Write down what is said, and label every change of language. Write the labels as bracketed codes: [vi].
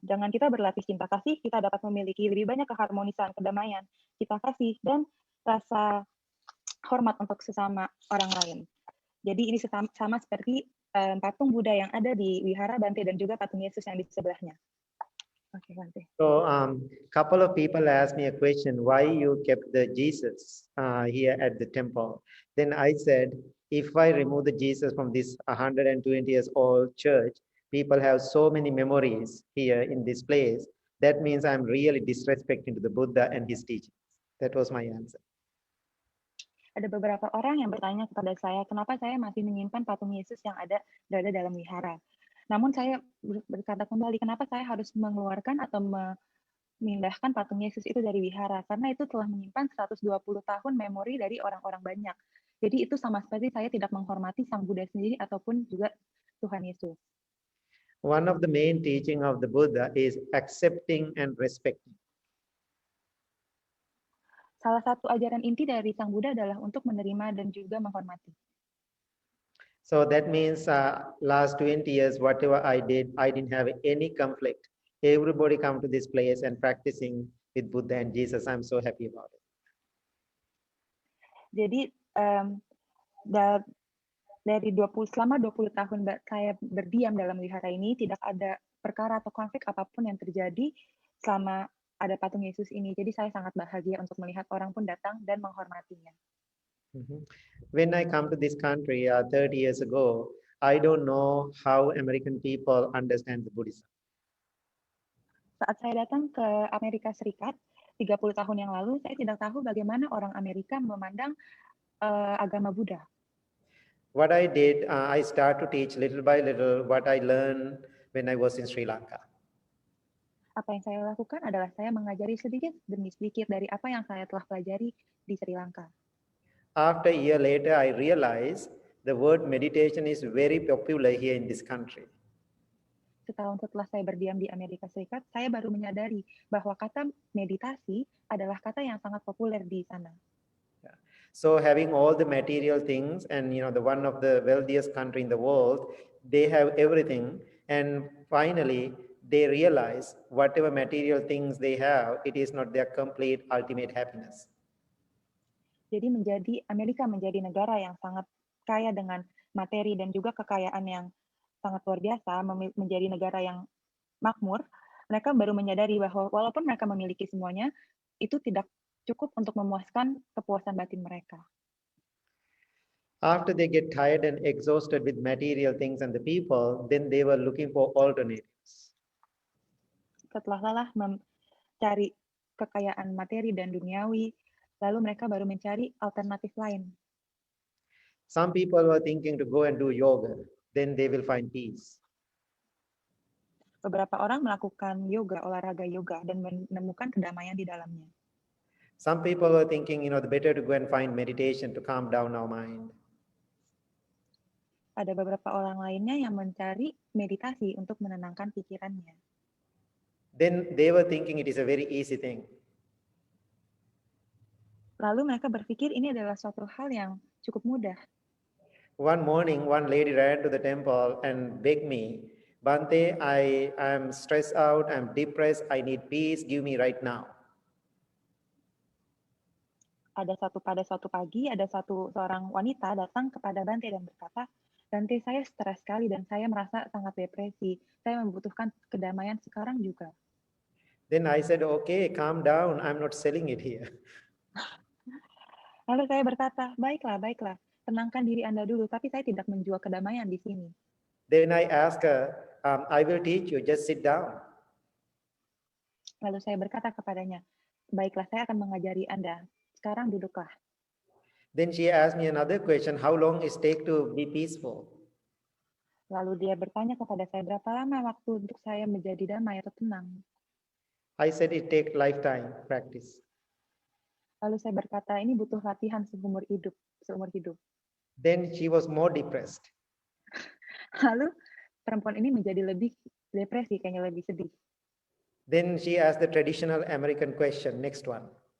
[id] Dengan kita berlatih cinta kasih, kita dapat memiliki lebih banyak keharmonisan, kedamaian, cinta kasih, dan rasa hormat untuk sesama orang lain. Jadi ini sama seperti patung Buddha yang ada di Wihara Bante dan juga patung Yesus yang di sebelahnya. [en] Okay, Bante. So, couple of people asked me a question: why you kept the Jesus here at the temple? Then I said, if I remove the Jesus from this 120 years old church, people have so many memories here in this place. That means I'm really disrespecting to the Buddha and his teachings. That was my answer. [id] Ada beberapa orang yang bertanya kepada saya, kenapa saya masih menyimpan patung Yesus yang berada dalam wihara. Namun saya berkata kembali, kenapa saya harus mengeluarkan atau memindahkan patung Yesus itu dari wihara? Karena itu telah menyimpan 120 tahun memori dari orang-orang banyak. Jadi itu sama seperti saya tidak menghormati Sang Buddha sendiri ataupun juga Tuhan Yesus. [en] One of the main teaching of the Buddha is accepting and respecting. [id] Salah satu ajaran inti dari Sang Buddha adalah untuk menerima dan juga menghormati. [en] So that means last 20 years, whatever I did, I didn't have any conflict. Everybody come to this place and practicing with Buddha and Jesus. I'm so happy about it. [id] Jadi dari selama 20 tahun saya berdiam dalam wihara ini, tidak ada perkara atau konflik apapun yang terjadi selama ada patung Yesus ini. Jadi saya sangat bahagia untuk melihat orang pun datang dan menghormatinya. [en] When I come to this country 30 years ago, I don't know how American people understand the Buddhism. [id] Saat saya datang ke Amerika Serikat 30 tahun yang lalu, saya tidak tahu bagaimana orang Amerika memandang agama Buddha. [en] What I did, I start to teach little by little what I learned when I was in Sri Lanka. [id] Apa yang saya lakukan adalah saya mengajari sedikit demi sedikit dari apa yang saya telah pelajari di Sri Lanka. [en] After a year later, I realized the word meditation is very popular here in this country. [id] Setahun setelah saya berdiam di Amerika Serikat, saya baru menyadari bahwa kata meditasi adalah kata yang sangat populer di sana. [en] So having all the material things and the one of the wealthiest country in the world, they have everything, and finally they realize whatever material things they have, it is not their complete ultimate happiness. [id] Jadi Amerika menjadi negara yang sangat kaya dengan materi dan juga kekayaan yang sangat luar biasa, menjadi negara yang makmur. Mereka baru menyadari bahwa walaupun mereka memiliki semuanya, itu tidak cukup untuk memuaskan kepuasan batin mereka. [en] After they get tired and exhausted with material things and the people, then they were looking for alternatives. [id] Setelah lelah mencari kekayaan materi dan duniawi, lalu mereka baru mencari alternatif lain. [en] Some people were thinking to go and do yoga, then they will find peace. [id] Beberapa orang melakukan yoga, olahraga yoga, dan menemukan kedamaian di dalamnya. [en] Some people were thinking, the better to go and find meditation to calm down our mind. [id] Ada beberapa orang lainnya yang mencari meditasi untuk menenangkan pikirannya. [en] Then they were thinking it is a very easy thing. [id] Lalu mereka berpikir ini adalah suatu hal yang cukup mudah. [en] One morning, one lady ran to the temple and begged me, Bhante, I am stressed out, I'm depressed, I need peace, give me right now. [id] Pada suatu pagi, ada seorang wanita datang kepada Bhante dan berkata, Bhante, saya stres sekali dan saya merasa sangat depresi. Saya membutuhkan kedamaian sekarang juga. [en] Then I said, okay, calm down, I'm not selling it here. [id] Lalu saya berkata, baiklah, tenangkan diri Anda dulu, tapi saya tidak menjual kedamaian di sini. [en] Then I asked her, I will teach you, just sit down. [id] Lalu saya berkata kepadanya, baiklah, saya akan mengajari Anda. Sekarang duduklah. [en] Then she asked me another question, how long it take to be peaceful? [id] Lalu dia bertanya kepada saya, berapa lama waktu untuk saya menjadi damai atau tenang? [en] I said it take lifetime practice. [id] Lalu saya berkata, ini butuh latihan seumur hidup. [en] Then she was more depressed. [id] Lalu perempuan ini menjadi lebih depresi, kayaknya lebih sedih. [en] Then she asked the traditional American question, next one.